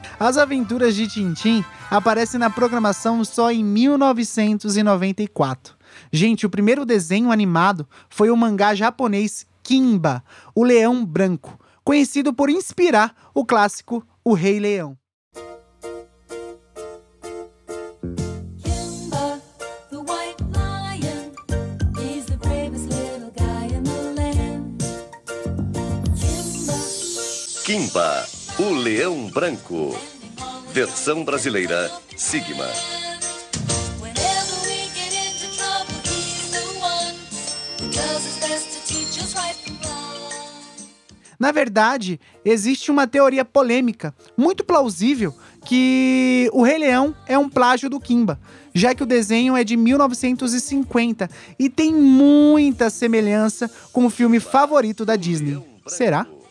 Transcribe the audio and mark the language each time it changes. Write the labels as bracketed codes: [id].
[pt] As Aventuras de Tintim aparecem na programação só em 1994. Gente, o primeiro desenho animado foi o mangá japonês Kimba, o Leão Branco, conhecido por inspirar o clássico O Rei Leão. [en] Kimba, the white lion, he's the bravest little guy in the land. [pt] Kimba, o Leão Branco. Versão brasileira, Sigma. [en] Whenever we get into trouble, he's the one who does his best to teach us right from wrong. [pt] Na verdade, existe uma teoria polêmica, muito plausível, que o Rei Leão é um plágio do Kimba, já que o desenho é de 1950 e tem muita semelhança com o filme favorito da Disney. Será?